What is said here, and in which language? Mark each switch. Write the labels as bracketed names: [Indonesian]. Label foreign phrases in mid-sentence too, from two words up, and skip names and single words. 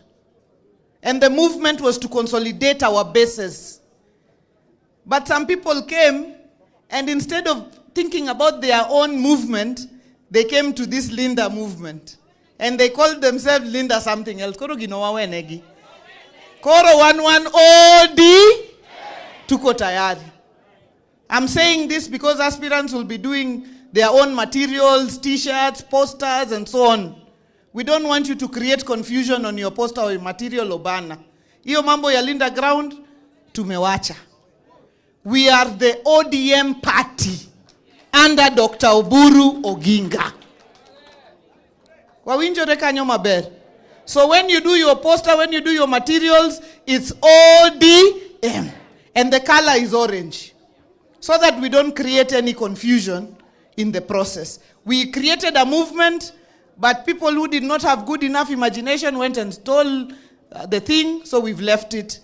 [English] And the movement was to consolidate our bases. But some people came, and instead of thinking about their own movement, they came to this Linda movement. And they called themselves Linda something else. [Luo (Kenya and Tanzania)] Koro ginawa wenegi. Koro 11 OD. [Swahili] tuko tayari. [English] I'm saying this because aspirants will be doing their own materials, t-shirts, posters, and so on. We don't want you to create confusion on your poster or your material or banner. [Swahili] Iyo mambo ya Linda Ground, tumewacha. [English] We are the ODM party under Dr. [Luo (Kenya and Tanzania)] Oburu Oginga. Wawinjore kanyo maber. [English] So when you do your poster, when you do your materials, it's ODM. And the color is orange. So that we don't create any confusion in the process. We created a movement, but people who did not have good enough imagination went and stole the thing, so we've left it.